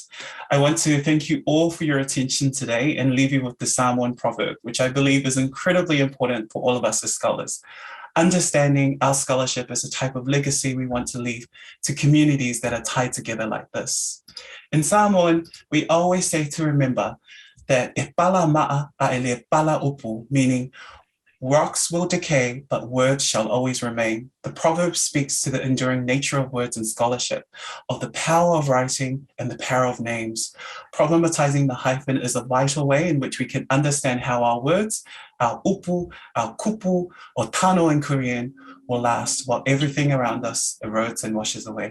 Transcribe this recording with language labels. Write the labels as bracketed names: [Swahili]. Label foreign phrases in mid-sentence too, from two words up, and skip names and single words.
[English] I want to thank you all for your attention today and leave you with the Samoan proverb, which I believe is incredibly important for all of us as scholars. Understanding our scholarship as a type of legacy we want to leave to communities that are tied together like this. In Samoan, we always say to remember that [Samoan] e pala ma'a a ele pala upu, [English] meaning rocks will decay, but words shall always remain. The proverb speaks to the enduring nature of words and scholarship, of the power of writing and the power of names. Problematizing the hyphen is a vital way in which we can understand how our words, our upu, our kupu, or tano in Korean, will last while everything around us erodes and washes away.